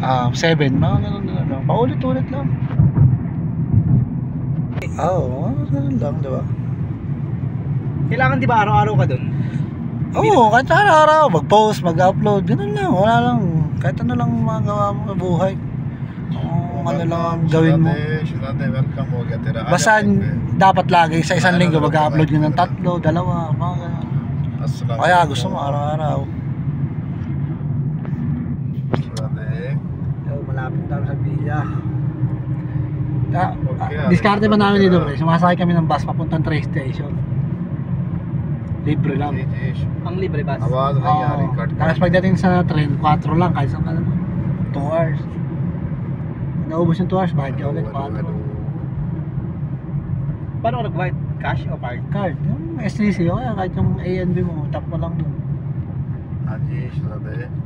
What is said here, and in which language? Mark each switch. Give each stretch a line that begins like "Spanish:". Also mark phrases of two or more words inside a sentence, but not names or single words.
Filipino: 7, mga ganun na lang. Paulit-ulit lang. Ganun lang, diba? Kailangan di ba araw-araw ka dun? Oo, kahit araw-araw, mag-post, mag-upload, ganun lang, wala lang. Kahit ano lang magawa mo sa buhay. Ano lang ang gawin mo.
Hindi: welcome हो गया तेरा.
Filipino: Basta dapat lagi sa isang linggo mag-upload ka ng 3, 2, mga ganun. Kaya gusto mo araw-araw. Malapit tayo sa Villa. Diskarte pa namin dito pre. Sumasakay kami ng bus papuntang train station. Libre lang. Ang libre bus?
Hindi: आवाज नहीं आ रही कट.
Filipino: Tapos pagdating sa train, 4 lang kahit saan ka naman. 2 hours. Naubos yung 2 hours, bayad ka ulit 4. Paano ka nag-bayad? Cash o card? Card, yung STC o kaya kahit yung ANB mo, tap mo lang dun. Haji, Shrabe.